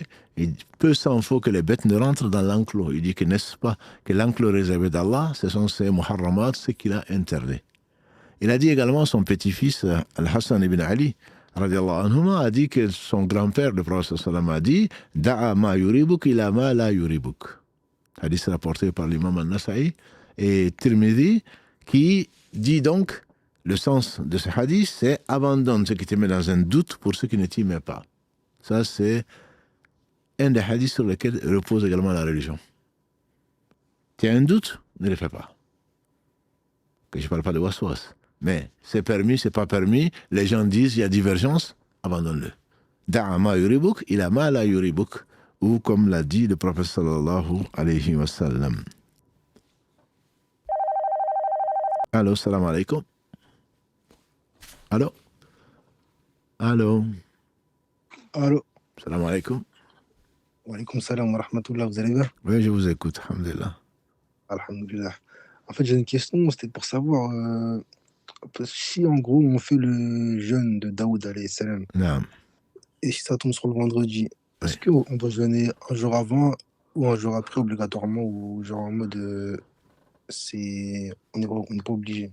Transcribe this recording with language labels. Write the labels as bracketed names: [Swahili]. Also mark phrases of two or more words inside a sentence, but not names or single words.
[French] Et peu s'en faut que les bêtes ne rentrent dans l'enclos. Il dit que n'est-ce pas que l'enclos réservé d'Allah, ce sont ces muharramat, ce qu'il a interdit. Il a dit également son petit-fils, Al-Hassan ibn Ali, [Arabic] رضي الله عنهما, [French] a dit que son grand-père, le prophète sallam, a dit « [Arabic] دع ما يريبك إلى ما لا يريبك ». [French] Hadith rapporté par l'imam al-Nasa'i et Tirmidhi, qui dit donc, le sens de ce hadith, c'est « abandonne ce qui te met dans un doute pour ce qui ne t'y met pas ». Ça, c'est un des hadiths sur lesquels repose également la religion. Tu as un doute, ne le fais pas. Que je ne parle pas de waswas. Mais c'est permis, c'est pas permis. Les gens disent, il y a divergence, abandonne-le. [Arabic] دع ما يريبك إلى ما لا يريبك. [French] Ou comme l'a dit le prophète [Arabic] صلى الله عليه وسلم. Allô, سلام عليكم. [French] Allô. Allô. Allô. [Arabic] سلام عليكم. وعليكم سلام ورحمة الله, [French] vous allez bien? Oui, je vous écoute, alhamdulillah. Alhamdulillah. En fait, j'ai une question, c'était pour savoir si en gros on fait le jeûne de Daoud [Arabic] عليه السلام, [French] Naam. et si ça tombe sur le vendredi, Oui. est-ce qu'on doit jeûner un jour avant ou un jour après obligatoirement, ou genre en mode on n'est pas obligé?